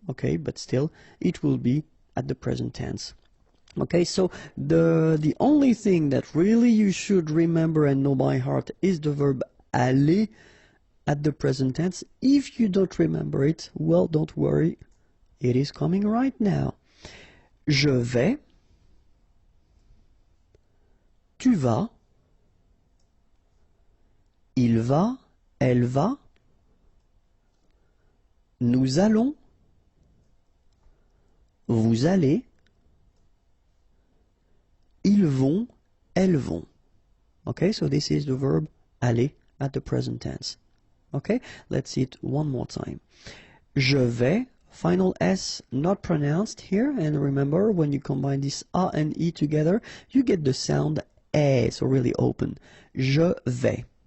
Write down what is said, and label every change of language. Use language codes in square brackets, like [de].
[en] Okay, but still it will be at the present tense. Okay, so the only thing that really you should remember and know by heart is the verb aller at the present tense. If you don't remember it, well, don't worry, it is coming right now. [fr] Je vais, tu vas, il va, elle va, nous allons, vous allez, ils vont, elles vont. [en] Okay, so this is the verb aller at the present tense. Okay, let's see it one more time. [fr] Je vais, [en] final S not pronounced here, and remember when you combine this A and E together, you get the sound E, so really open. Je vais.